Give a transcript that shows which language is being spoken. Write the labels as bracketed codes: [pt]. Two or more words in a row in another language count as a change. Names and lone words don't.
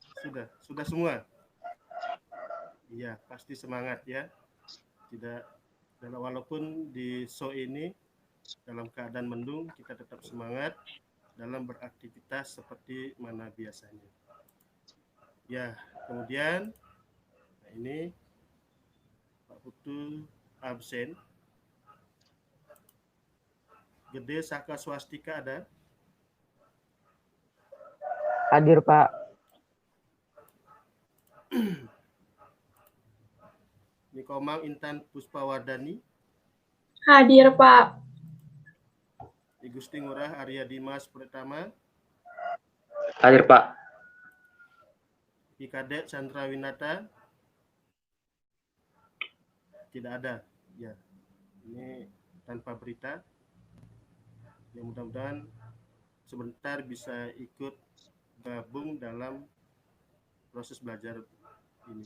[id] Sudah semua? Iya, pasti semangat ya. Tidak, walaupun di show ini dalam keadaan mendung, kita tetap semangat dalam beraktivitas seperti mana biasanya. Ya, kemudian nah ini Pak Putu absen. Gede Saka Swastika ada? hadir Pak. Nikomang Intan Puspawardani, Hadir, Pak. I Gusti Ngurah Arya Dimas Pratama, Hadir Pak. I Kadek Chandra Winata, tidak ada. Ya, ini tanpa berita. Ya, mudah-mudahan sebentar bisa ikut gabung dalam proses belajar ini.